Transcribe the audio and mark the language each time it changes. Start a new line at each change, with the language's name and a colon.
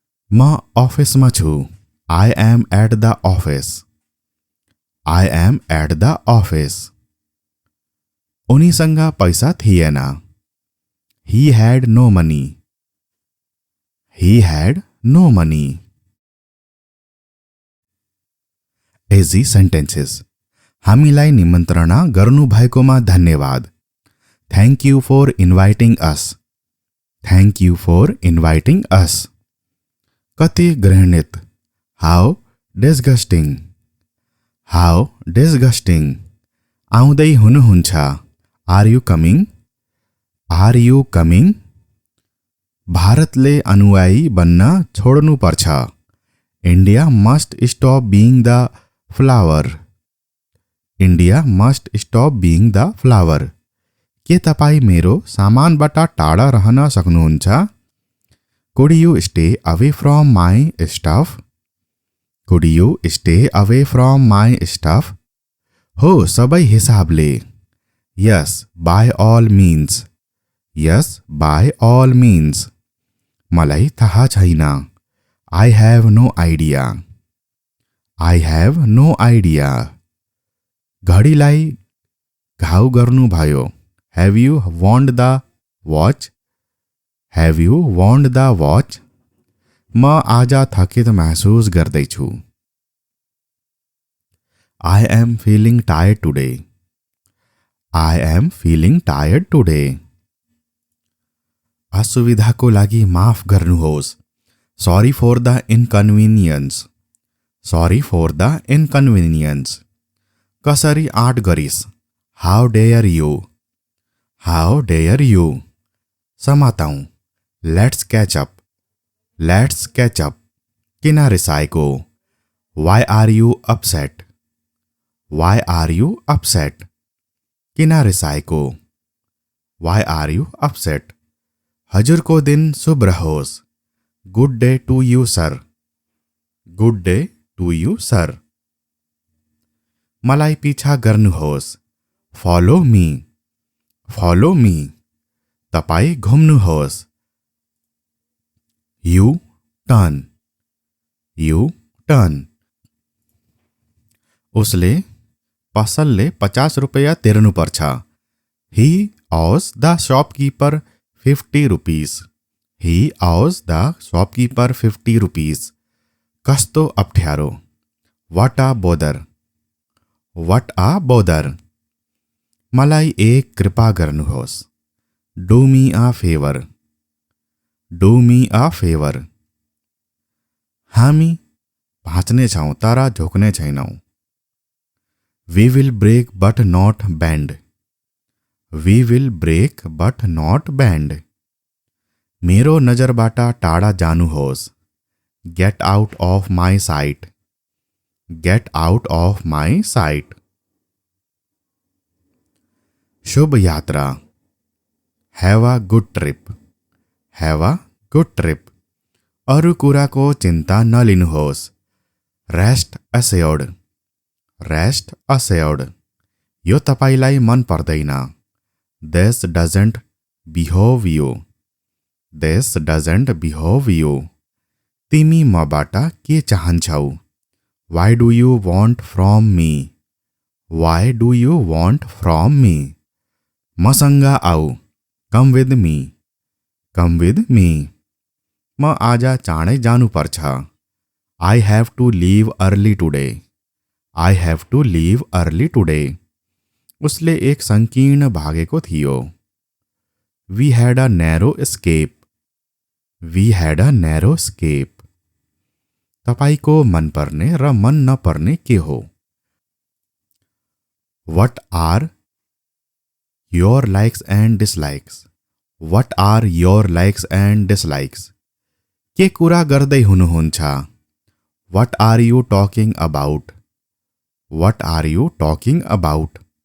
Nepali: म अफिसमा छु,
English: I am at the office, I am at the office.
Nepali: उनीसँग पैसा थिएन,
English: He had no money, he had no money. Easy sentences.
Nepali: हामीलाई निमन्त्रणा गर्नुभएकोमा धन्यवाद।
English: Thank you for inviting us. Thank you for inviting us.
Nepali: कति घृणित.
English: How disgusting. How disgusting.
Nepali: आउँदै हुनुहुन्छ.
English: Are you coming? Are you coming?
Nepali: भारतले अनुयायी बन्न छोड्नु पर्छ.
English: India must stop being the flower. India must stop being the flower.
Nepali: के तपाईं मेरो सामानबाट टाढा रहन सक्नुहुन्छ?
English: Could you stay away from my stuff? Could you stay away from my stuff?
Nepali: हो सबै हिसाबले.
English: Yes, by all means. Yes, by all means.
Nepali: मलाई थाहा छैन.
English: I have no idea. I have no idea.
Nepali: घडीलाई घाउ गर्नु भयो.
English: Have you wound the watch? Have you wound the watch?
Nepali: म आज थकित महसुस गर्दैछु.
English: I am feeling tired today. I am feeling tired today.
Nepali: असुविधाको लागि माफ गर्नुहोस्.
English: Sorry for the inconvenience. Sorry for the inconvenience.
Nepali: कसरी आँट गरिस्?
English: How dare you? How dare you?
Nepali: समाताऊ.
English: Let's catch up. Let's catch up.
Nepali: किन रिसाएको?
English: Why are you upset? Why are you upset?
Nepali: किन रिसाएको?
English: Why are you upset?
Nepali: हजुरको दिन शुभ रहोस्.
English: Good day to you, sir. Good day to you, sir.
Nepali: मलाई पिछा गर्नुहोस्.
English: Follow me. Follow me.
Nepali: तपाईं घुम्नुहोस्.
English: You turn. You turn.
Nepali: उसले पसलले 50 रुपैयाँ तिर्नु पर्छ.
English: He owes the shopkeeper 50 rupees. He owes the shopkeeper 50 rupees.
Nepali: कस्तो अप्ठ्यारो.
English: What a bother. What a bother.
Nepali: मलाई एक कृपा गर्नुहोस्.
English: Do me a favor. Do me a favor.
Nepali: हामी भाँच्ने छौं तर झुक्ने छैनौं.
English: We will break but not bend. We will break but not bend.
Nepali: मेरो नजरबाट टाढा जानुहोस्.
English: Get out of my sight. Get out of my sight.
Nepali: शुभ यात्रा.
English: Have a good trip. Have a good trip.
Nepali: अरू कुराको चिन्ता नलिनुहोस्.
English: Rest assured. Rest assured.
Nepali: यो तपाईलाई मन पर्दैन.
English: This doesn't behove you. This doesn't behove you.
Nepali: तिमी मबाट के चाहन्छौ?
English: Why do you want from me? Why do you want from me?
Nepali: मसँग आऊ.
English: Come with me. Come with me.
Nepali: म आज चाँडै जानुपर्छ.
English: I have to leave early today. I have to leave early today.
Nepali: उसले एक संकीर्ण भागेको थियो.
English: We had a narrow escape. We had a narrow escape.
Nepali: तपाईको मन पर्ने र मन नपर्ने के हो?
English: What are your likes and dislikes? What are your likes and dislikes?
Nepali: के कुरा गर्दै हुनुहुन्छ?
English: What are you talking about? What are you talking about?